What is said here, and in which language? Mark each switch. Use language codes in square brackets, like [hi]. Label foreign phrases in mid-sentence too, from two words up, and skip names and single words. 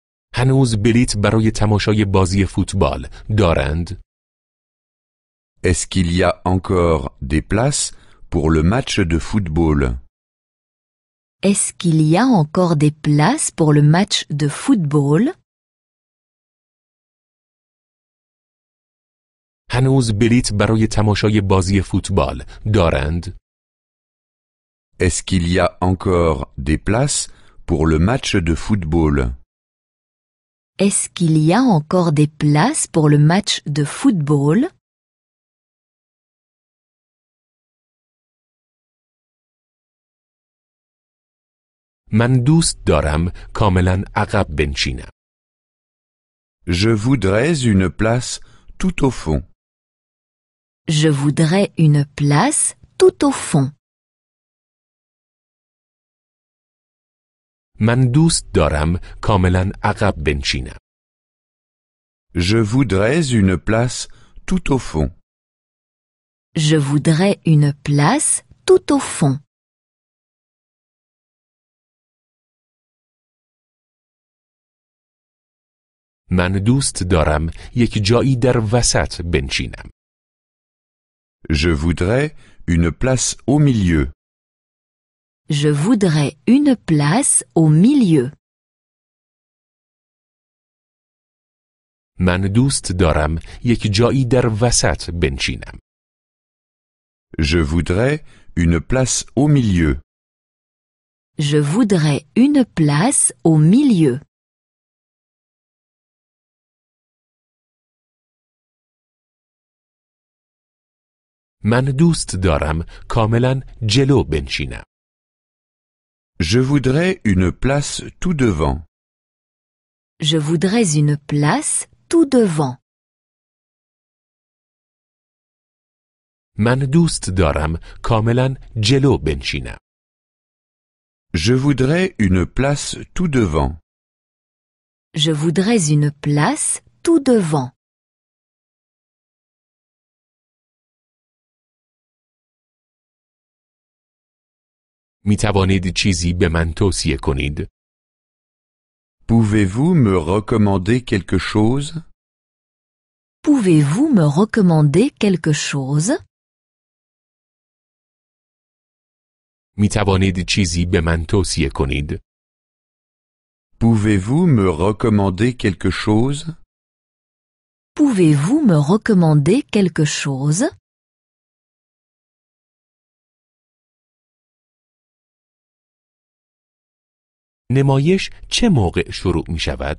[fa] هنوز بلیت برای تماشای بازی فوتبال دارند؟ [fr] Est-ce qu'il y a encore des places pour le match de football? Est-ce qu'il y a encore des places pour le match de football? [fa] هنوز بلیت برای تماشای بازی فوتبال دارند؟ [fr] Est-ce qu'il y a encore des places pour le match de football? Est-ce qu'il y a encore des places pour le match de football? [fa] من دوست دارم کاملا عقب بنشینم. [fr] Je voudrais une place tout au fond. Je voudrais une place tout au fond. [fa] من دوست دارم کاملا عقب بنشینم. [fr] Je voudrais une place tout au fond. Je voudrais une place tout au fond. [fa] من دوست دارم یک جایی در وسط بنشینم. [fr] Je voudrais une place au milieu. Je voudrais une place au milieu. [fa] من دوست دارم یک جایی در وسط بنشینم. [fr] Je voudrais une place au milieu. Je voudrais une place au milieu. [fa] من دوست دارم کاملا جلو بنشینم. [fr] Je voudrais une place tout devant. Je voudrais une place tout devant. [fa] من دوست دارم کاملا جلو بنشینم. [fr] Je voudrais une place tout devant. Je voudrais une place tout devant. [fa] می توانید چیزی به من توصیه کنید؟ [fr] Pouvez-vous me recommander quelque chose? Pouvez-vous me recommander quelque chose? [fa] می توانید چیزی به من توصیه کنید؟ [fr] Pouvez-vous me recommander quelque chose? Pouvez-vous me recommander quelque chose? [fa] نمایش چه موقع شروع می شود؟